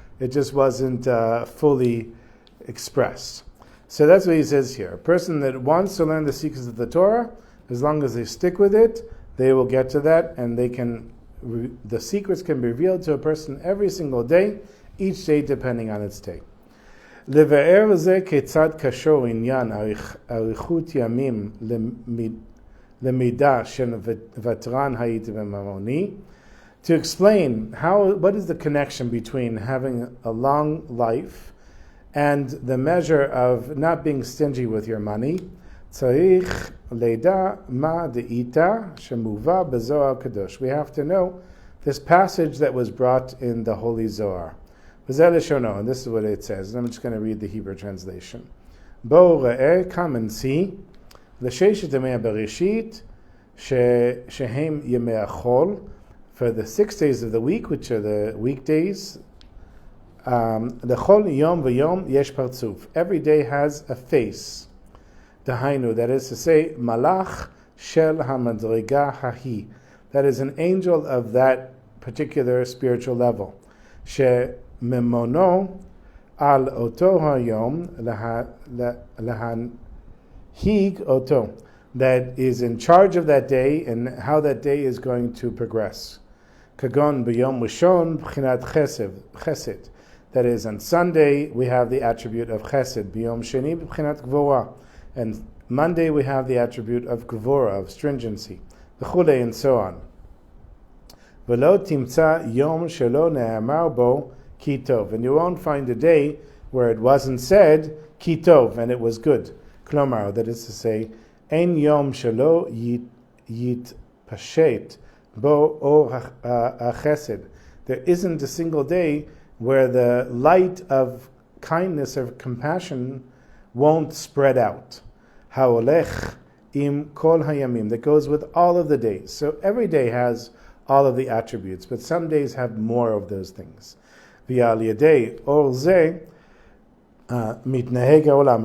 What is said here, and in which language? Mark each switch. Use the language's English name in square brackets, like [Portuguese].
[English] It just wasn't fully expressed. So that's what he says here. A person that wants to learn the secrets of the Torah, as long as they stick with it, they will get to that, and the secrets can be revealed to a person every single day, each day depending on its day. [Hebrew] לבאר זה כיצד קשור עניין אריכות ימים למידה של ותרן הייתי בממוני. [English] To explain what is the connection between having a long life and the measure of not being stingy with your money, [Hebrew] צריך לידע מה דאיתה שמובא בזוהר הקדוש. [English] We have to know this passage that was brought in the Holy Zohar. And this is what it says. And I'm just going to read the Hebrew translation. [Hebrew] בואו ראה, [English] come and see, [Hebrew] לששת ימי הבראשית, שהם ימי החול, [English] for the 6 days of the week, which are the weekdays, [Hebrew] לכל יום ויום יש פרצוף. [English] Every day has a face. [Hebrew] דהיינו, [English] that is to say, [Hebrew] מלאך של המדרגה ההיא. [English] That is an angel of that particular spiritual level. [Hebrew] שממונו על אותו היום להנהיג אותו. [English] That is in charge of that day and how that day is going to progress. [Hebrew] כגון ביום ראשון בחינת חסד. [English] That is, on Sunday we have the attribute of chesed. [Hebrew] ביום שני בחינת גבורה. [English] And Monday we have the attribute of gvura, of stringency. [Hebrew] וכולי, [English] and so on. [Hebrew] ולא תמצא יום שלא נאמר בו כי טוב. [English] And you won't find a day where it wasn't said [Hebrew] כי טוב, [English] and it was good. [Hebrew] כלומר, [English] that is to say, [Hebrew] אין יום שלא יתפשט בו אור החסד. [English] There isn't a single day where the light of kindness or compassion won't spread out. [Hebrew] ההולך עם כל הימים. [English] That goes with all of the days. So every day has all of the attributes, but some days have more of those things. [Hebrew] ועל ידי אור זה מתנהג העולם.